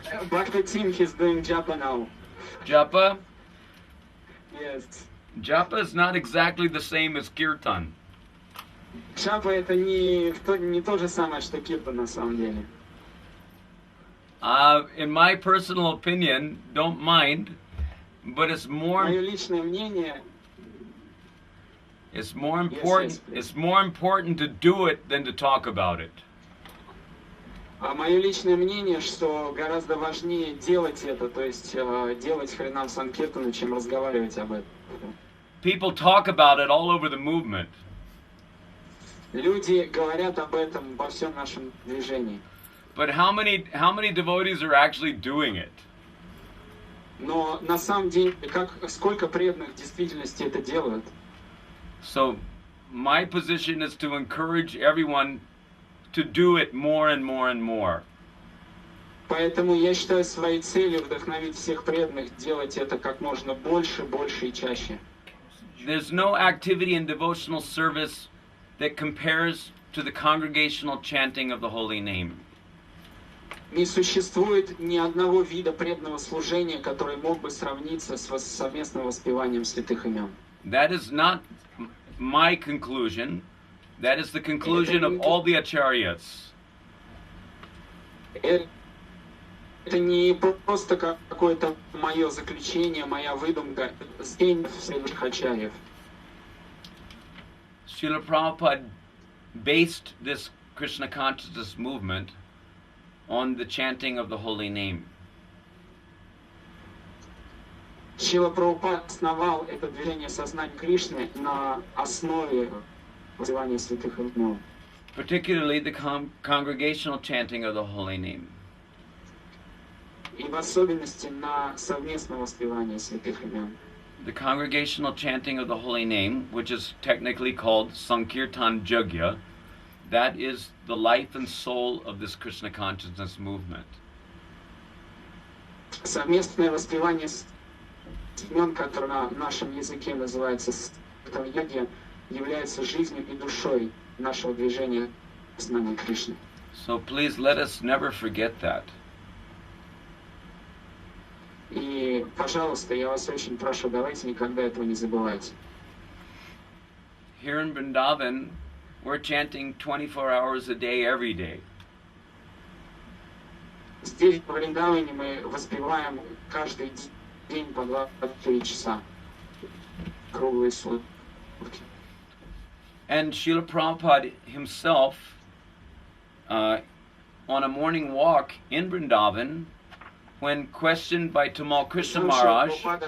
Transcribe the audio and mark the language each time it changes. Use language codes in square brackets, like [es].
[en] But the team is doing japa now. Japa? Yes. Japa is not exactly the same as kirtan. [ru] Джапа это не то же самое, что киртан на самом деле. [en] In my personal opinion, don't mind, but it's more [ru] Мое личное мнение, [en] important. please. It's more important to do it than to talk about it. [ru] мое личное мнение, что гораздо важнее делать это, то есть делать Харинам Санкиртану, чем разговаривать об этом. [en] People talk about it all over the movement. [ru] Люди говорят об этом во всем нашем движении. [en] But how many devotees are actually doing it? [ru] Но на самом деле, сколько преданных в действительности это делают? [en] So my position is to encourage everyone to do it more and more and more. [ru] Поэтому я считаю своей целью вдохновить всех преданных делать это как можно больше, больше и чаще. [en] There's no activity in devotional service that compares to the congregational chanting of the holy name. [ru] Не существует ни одного вида преданного служения, который мог бы сравниться с совместным воспеванием святых имен. [en] That is not my conclusion. That is the conclusion of all the acharyas. [ru] Это не просто какое-то мое заключение, моя выдумка, заключение святых ачарьев. [en] Srila Prabhupada based this Krishna consciousness movement on the chanting of the holy name. [ru] Шрила Прабхупада основал это движение сознания Кришны на основе воспевания святых имен. [en] Particularly the congregational chanting of the holy name. [ru] И в особенности на совместное воспевание святых имен. [en] The congregational chanting of the holy name, which is technically called Sankirtan Jagya, that is the life and soul of this Krishna consciousness movement. [ru] Совместное воспевание имен, которое на нашем языке называется Йоги, является жизнью и душой нашего движения сознания Кришны. [en] So please let us never forget that. [ru] И, пожалуйста, я вас очень прошу, давайте никогда этого не забывайте. [en] Here in Vrindavan, we're chanting 24 hours a day, every day. [ru] Здесь, в Вриндаване, мы воспеваем каждый день по 24 часа. Круглые сутки. [en] And Srila Prabhupada himself, on a morning walk in Vrindavan, when questioned by Tamal Krishna Maharaj,